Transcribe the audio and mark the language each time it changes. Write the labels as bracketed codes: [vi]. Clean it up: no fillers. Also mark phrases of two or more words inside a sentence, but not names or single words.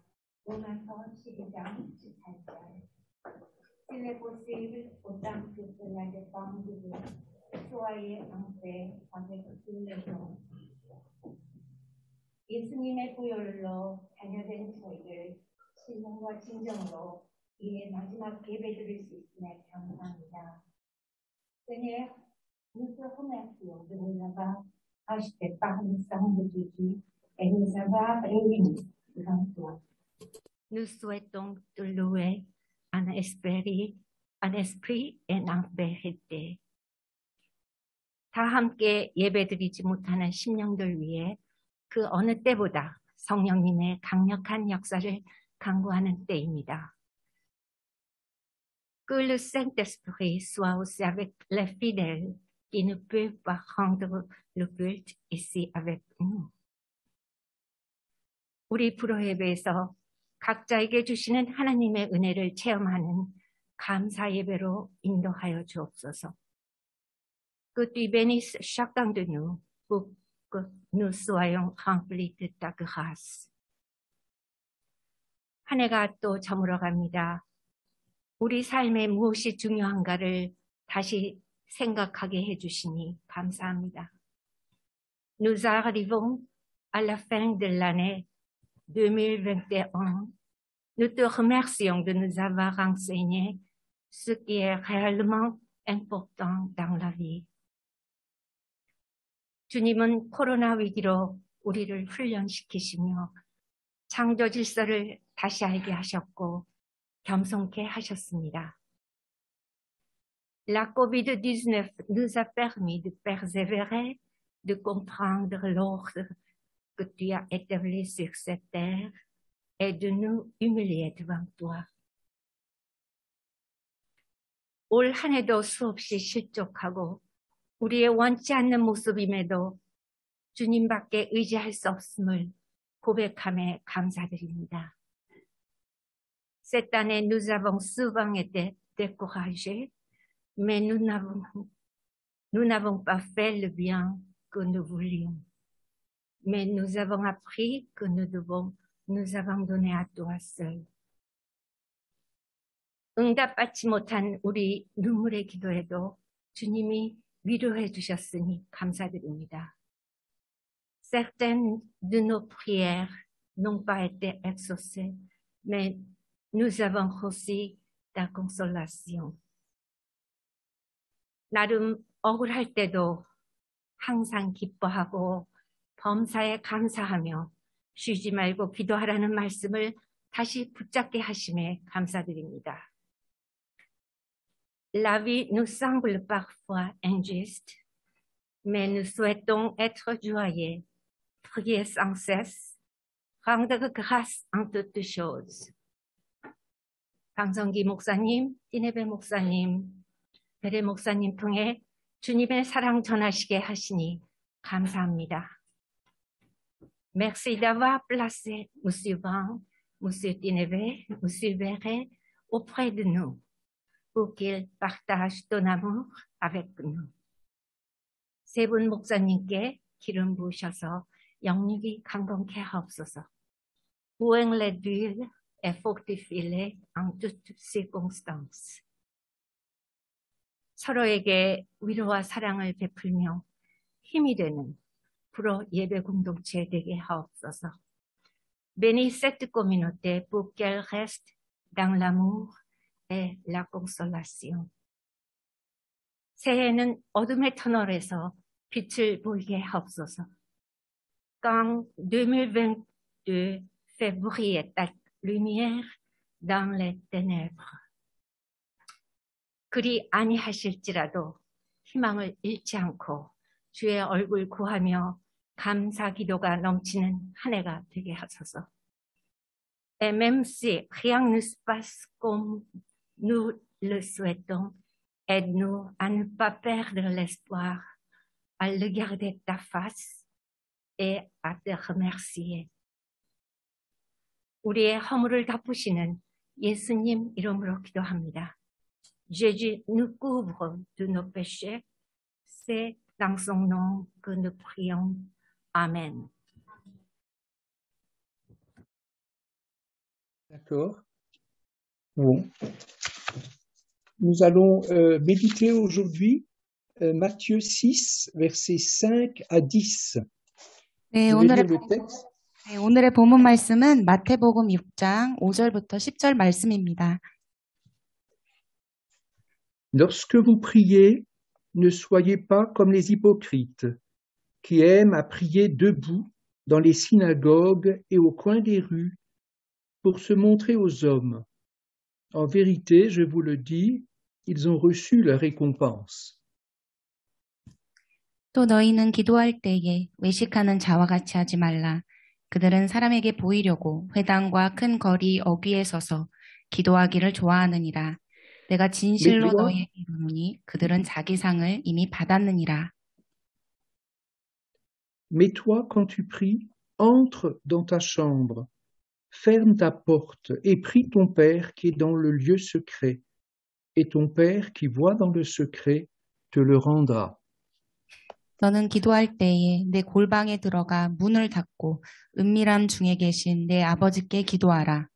[ko] 로마서 12장 18절. [fr] Il est possible, autant que cela dépend de vous, soyez en paix avec tous les hommes. [ko] 예수님의 보혈로 자녀된 저희를 신성과 진정으로 이의 마지막 예배드릴 수 있음에 감사합니다. [fr] Seigneur, nous te remercions de nous avoir achetés par le sang de Jésus et nous avoir réunis devant toi. Nous souhaitons te louer en esprit et en vérité. [ko] 다 함께 예배드리지 못하는 심령들 위해 그 어느 때보다 성령님의 강력한 역사를 간구하는 때입니다. [fr] Que le Saint-Esprit soit aussi avec les fidèles qui ne peuvent pas rendre le culte ici avec nous. [ko] 우리 불호 예배에서 각자에게 주시는 하나님의 은혜를 체험하는 감사 예배로 인도하여 주옵소서. [fr] Que tu bénisses chacun de nous pour que nous soyons remplis de ta grâce. [ko] 한 해가 또 저물어갑니다. 우리 삶에 무엇이 중요한가를 다시 생각하게 해주시니 감사합니다. [fr] Nous arrivons à la fin de l'année 2021. Nous te remercions de nous avoir enseigné ce qui est réellement important dans la vie. [ko] 주님은 코로나 위기로 우리를 훈련시키시며 창조 질서를 다시 알게 하셨고 겸손케 하셨습니다. [fr] La COVID-19 nous a permis de persévérer, de comprendre l'ordre que tu as établi sur cette terre et de nous humilier devant toi. [ko] 올 한 해도 수없이 실족하고 우리의 원치 않는 모습임에도 주님밖에 의지할 수 없음을 고백함에 감사드립니다. [fr] Cette année, nous avons souvent été découragés, mais nous n'avons pas fait le bien que nous voulions. Mais nous avons appris que nous devons nous abandonner à toi seul. [ko] 응답받지 못한 우리 눈물의 기도에도 주님이 위로해 주셨으니 감사드립니다. [fr] Certaines de nos prières n'ont pas été exaucées, mais nous avons reçu ta consolation. [ko] 나름 억울할 때도 항상 기뻐하고 범사에 감사하며 쉬지 말고 기도하라는 말씀을 다시 붙잡게 하심에 감사드립니다. [fr] La vie nous semble parfois injuste, mais nous souhaitons être joyeux, prier sans cesse, rendre grâce en toutes choses. [ko] 강성기 목사님, 띠네베 목사님, 베레 목사님 통해 주님의 사랑 전하시게 하시니 감사합니다. [fr] Merci d'avoir placé Monsieur Van, Monsieur 띠네베, Monsieur Beret auprès de nous pour qu'il partage ton amour avec nous. [ko] 세 분 목사님께 기름 부으셔서 영육이 강건케 하옵소서. [fr] Ouvrez-les et fortifiez-les en toutes circonstances. [ko] 서로에게 위로와 사랑을 베풀며 힘이 되는 불어 예배 공동체 되게 하옵소서. [fr] Bénis cette communauté pour qu'elle reste dans l'amour et la consolation. [ko] 새해는 어둠의 터널에서 빛을 보이게 하옵소서. [fr] Quand 2022 fait briller ta lumière dans les ténèbres. [ko] 그리 아니하실지라도 희망을 잃지 않고 주의 얼굴 구하며 감사 기도가 넘치는 한 해가 되게 하소서. [fr] Et même si rien ne se passe comme nous le souhaitons, aide-nous à ne pas perdre l'espoir, à le garder ta face et à te remercier. [ko] 우리의 허물을 덮으시는 예수님 이름으로 기도합니다. [fr] Jésus nous couvre de nos péchés. C'est dans son nom que nous prions. Amen. D'accord. Bon. Nous allons méditer aujourd'hui Matthieu 6, versets 5 à 10. 네, texte. [ko] 오늘의 본문 말씀은 마태복음 6장 5절부터 10절 말씀입니다. [fr] Lorsque vous priez, ne soyez pas comme les hypocrites, qui aiment à prier debout dans les synagogues et au coin des rues, pour se montrer aux hommes. En vérité, je vous le dis, ils ont reçu leur récompense. [ko] 또 너희는 기도할 때에 외식하는 자와 같이 하지 말라. 그들은 사람에게 보이려고 회당과 큰 거리 어귀에 서서 기도하기를 좋아하느니라. 내가 진실로 너희에게 이르노니 그들은 자기 상을 이미 받았느니라. [fr] Mais toi, quand tu pries, entre dans ta chambre, ferme ta porte et prie ton Père qui est dans le lieu secret, et ton Père qui voit dans le secret te le rendra. [ko] 너는 기도할 때에 내 골방에 들어가 문을 닫고 은밀함 중에 계신 내 아버지께 기도하라.